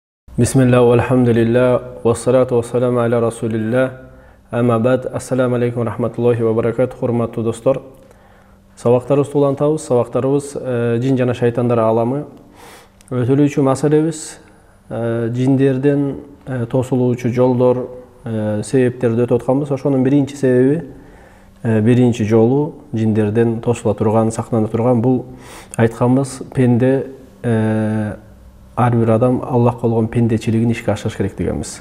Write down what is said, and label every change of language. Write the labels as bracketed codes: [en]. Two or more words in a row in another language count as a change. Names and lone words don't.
[ar] بسم الله والحمد لله والصلاة والسلام على رسول الله. أما بعد. السلام عليكم ورحمة الله وبركاته. [tk] Hurmatly dostlar. [ky] Сабактарыбызды улантабыз. Сабактарыбыз жин жана шайтандар аламы. Өтүлүүчү маселебиз жиндерден тосулуучу жолдор, себептерди өтүп атканбыз. Ошонун биринчи себеби, биринчи жолу жиндерден тосула турган, сактана турган бул айтканбыз пенде ар бир адам Аллахка болгон пендечилигин ишке ашырыш керек дегенбиз.